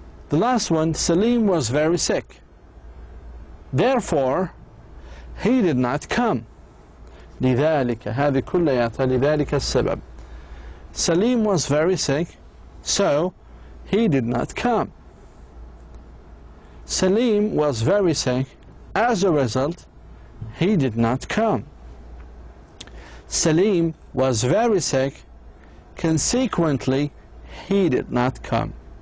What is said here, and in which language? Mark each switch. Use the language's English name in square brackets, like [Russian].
[English] The last one, Salim was very sick. Therefore, he did not come. [Arabic] لذلك هذه كلياتها لذلك السبب. [English] Salim was very sick, so he did not come. Salim was very sick, as a result, he did not come. Salim was very sick, consequently, he did not come.